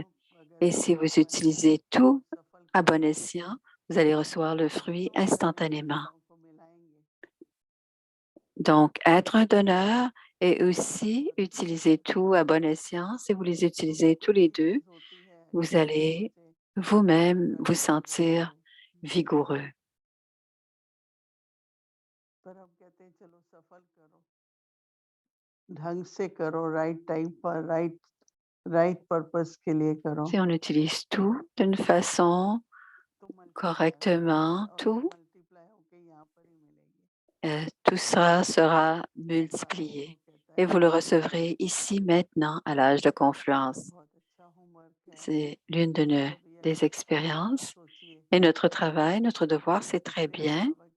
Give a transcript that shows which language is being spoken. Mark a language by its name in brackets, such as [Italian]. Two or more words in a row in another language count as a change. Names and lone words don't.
[French] Et si vous utilisez tout à bon escient, vous allez recevoir le fruit instantanément. Donc, être un donneur et aussi utiliser tout à bon escient, si vous les utilisez tous les deux, vous allez vous-même vous sentir vigoureux. [Hindi] ढंग से करो, [English] right time [Hindi] पर [English] right purpose [Hindi] के लिए करो। [French] Si on utilise tout d'une façon correctement, tout ça sera multiplié et vous le recevrez ici maintenant à l'âge de confluence. C'est l'une des expériences et notre travail, notre devoir, c'est très bien.